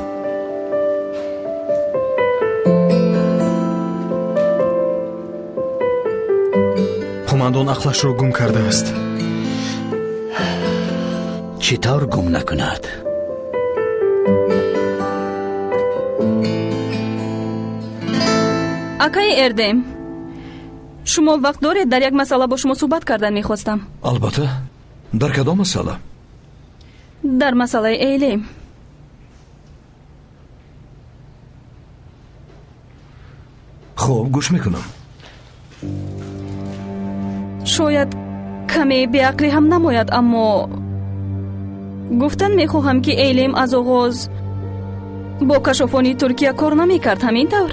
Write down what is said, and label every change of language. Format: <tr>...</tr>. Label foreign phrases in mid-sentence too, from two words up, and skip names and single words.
<tg>қумандон ақлашро гум кардааст. чӣ тавр гум накунад? акаи Эрдем,</tg> <fa>شما وقت دارید در یک مسئله با شما صحبت کردن میخواستم. البته. در کدام مسئله؟ در مسئله ایلیم. خب گوش میکنم. شاید کمی بیعقلی هم نماید، اما گفتن میخواهم که ایلیم از آغاز با کشافانی ترکیه کار نمیکرد، همین طور؟</fa>